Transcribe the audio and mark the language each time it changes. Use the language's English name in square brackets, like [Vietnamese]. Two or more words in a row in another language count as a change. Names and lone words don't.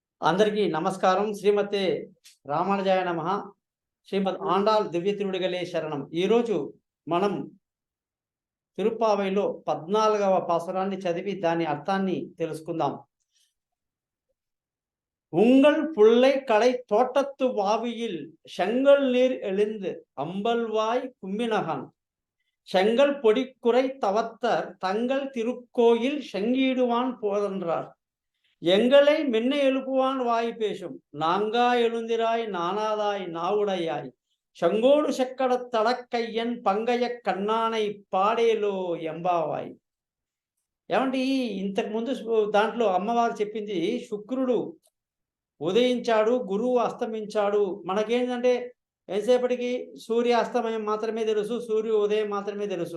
[Telugu] అందరికీ నమస్కారం. శ్రీమతే రామానుజాయ నమః. శ్రీమద్ ఆండాళ్ దివ్య తిరుడిగలే శరణం. ఈరోజు మనం తిరుప్పావైలో 14వ పాసురాన్ని చదివి దాని అర్థాన్ని తెలుసుకుందాం. [Tamil] உங்கள் புள்ளை கடை தோட்டத்து வாவியில் செங்கல் நீர் எழுந்து அம்பல்வாய் கும்மினகான் செங்கல் பொடிக்குறை தவத்தர் தங்கள் திருக்கோயில் செங்கீடுவான் போதென்றார். எங்களை மின்ன எழுப்புவான் வாய் பேசும் நாங்கா எழுந்திராய் நானாதாய் நாவுடையாய் செங்கோடு செக்கட தடக்கையன் பங்கய கண்ணானை பாடேலோ எம்பாவாய். [Telugu] ఏమంటే ఇంతకుముందు దాంట్లో అమ్మవారు చెప్పింది శుక్రుడు ఉదయించాడు, గురువు అస్తమించాడు. మనకేంటంటే ఎంతసేపటికి సూర్య అస్తమయం మాత్రమే తెలుసు, సూర్య ఉదయం మాత్రమే తెలుసు.